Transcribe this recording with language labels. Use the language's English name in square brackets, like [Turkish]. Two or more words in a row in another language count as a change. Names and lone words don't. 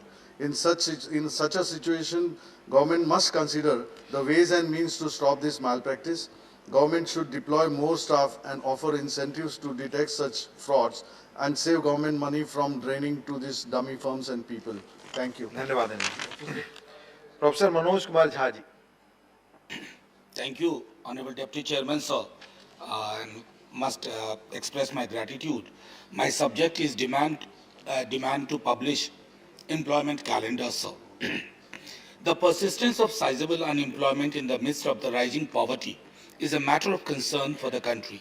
[English] In such a situation, government must consider the ways and means to stop this malpractice. Government should deploy more staff and offer incentives to detect such frauds and save government money from draining to these dummy firms and people. Thank you. [Hindi] धन्यवाद प्रोफेसर मनोज कुमार झा जी. [English] Thank you, Honorable Deputy Chairman, sir, and must express my gratitude. My subject is demand to publish employment calendar, sir. The persistence of sizable unemployment in the midst of the rising poverty is a matter of concern for the country.